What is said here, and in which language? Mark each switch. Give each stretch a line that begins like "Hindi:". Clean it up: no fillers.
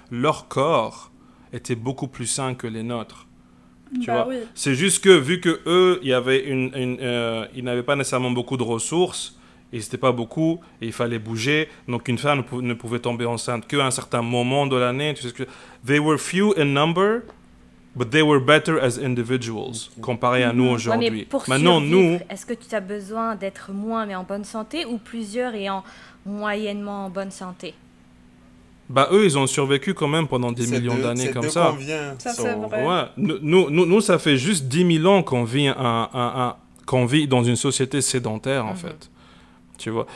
French: Leur corps était beaucoup plus sain que les nôtres. Tu vois? Oui. C'est juste que, vu que eux, ils n'avaient pas nécessairement beaucoup de ressources, et c'était pas beaucoup, et il fallait bouger, donc une femme ne pouvait tomber enceinte qu'à un certain moment de l'année. Tu sais ce que...
English: They were few in number, but they were better as individuals,
French: comparé à nous aujourd'hui. Ouais, mais maintenant, nous... Est-ce que tu as besoin d'être moins mais en bonne santé, ou plusieurs et moyennement en bonne santé? Bah, eux, ils ont survécu quand même pendant des millions d'années comme ça. Ça, c'est vrai. Ouais. Nous, ça fait juste 10 000 ans qu'on vit dans une société sédentaire, en fait. Tu vois.